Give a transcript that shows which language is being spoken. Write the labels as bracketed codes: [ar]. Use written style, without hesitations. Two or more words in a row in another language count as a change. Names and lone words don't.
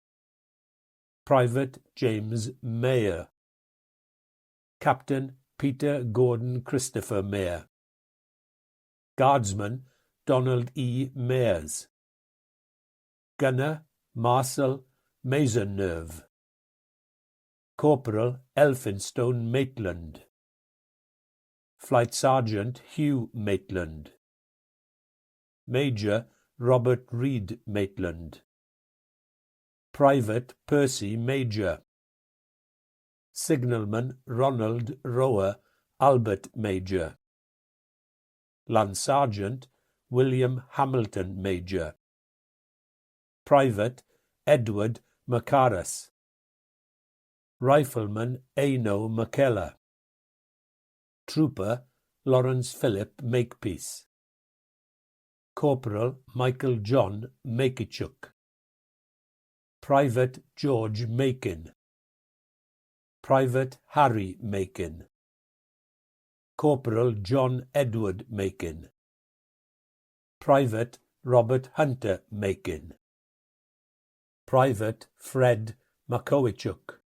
[en] Private James Mayer. Captain Peter Gordon Christopher Mayer. Guardsman Donald E. Mayers. Gunner Marcel Maisonneuve. Corporal Elphinstone Maitland. Flight Sergeant Hugh Maitland. Major Robert Reed Maitland. Private Percy Major. Signalman Ronald Rower Albert Major. Lance Sergeant William Hamilton Major. Private Edward Macaras. Rifleman Eino McKellar. Trooper Lawrence Philip Makepeace. Corporal Michael John Makeichuk. Private George Makin. Private Harry Makin. Corporal John Edward Makin. Private Robert Hunter Makin. Private Fred Makowichuk.